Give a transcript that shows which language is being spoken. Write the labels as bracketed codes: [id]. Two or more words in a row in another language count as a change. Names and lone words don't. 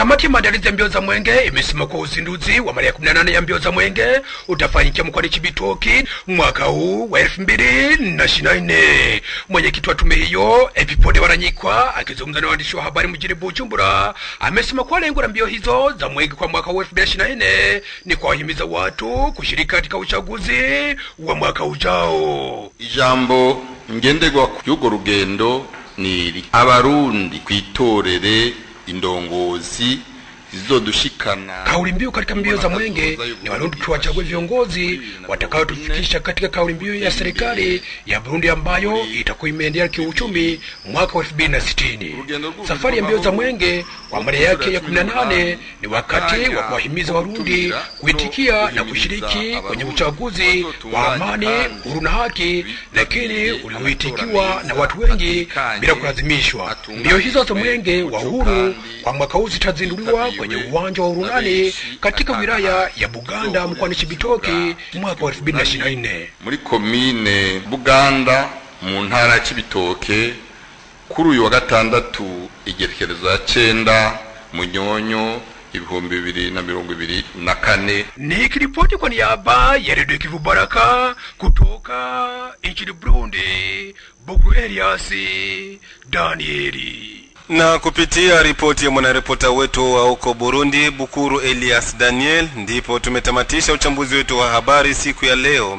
[sw] Kamati ya maandalizi ya mbio za mwenge imesema kwa uzinduzi wa mara ya 18 ya mbio za mwenge utafanyikia mkoani Chibitoki mwaka huu wa 2024. Mwenyekiti wa tume hiyo Epipode Waranyikwa akizungumza na waandishi wa habari mjini Bujumbura amesema kwa lengo la mbio hizo za mwenge kwa mwaka huu 2024 ni kuwahimiza watu kushiriki katika uchaguzi wa mwaka ujao. [rn] Ijambo ngenderwa y'urwo rugendo ni abarundi kwitorere indongozi zizodushikana. [sw] Kauli mbiu katika mbio za mwenge ni Warundi tuwachague viongozi watakao tufikisha katika kauli mbiu ya serikali ya Burundi ambayo itakuwa imeendelea kiuchumi mwaka wa 2060. Safari ya mbio za mwenge kwa mara yake ya 18 ni wakati wa kuwahimiza Warundi kuitikia na kushiriki kwenye uchaguzi wa amani, huru na haki, lakini ulioitikiwa na watu wengi bila kulazimishwa. Mbio hizo za mwenge wa uhuru kwa mwaka huu zitazinduliwa kwenye uwanja wa Urunani katika wilaya ya Buganda mkoani Chibitoki mwaka wa 2024. [rn] Muri komine Buganda mu ntara ya Chibitoke kuri uyu wa gatandatu igerekerezo ya 9 Munyonyo 2024. [sw] Nikiripoti kwa niaba ya Radio Kivu Baraka kutoka nchini Burundi, Bukuru Elias Danieli. Na kupitia ripoti ya mwanaripota wetu wa huko Burundi, Bukuru Elias Daniel, ndipo tumetamatisha uchambuzi wetu wa habari siku ya leo.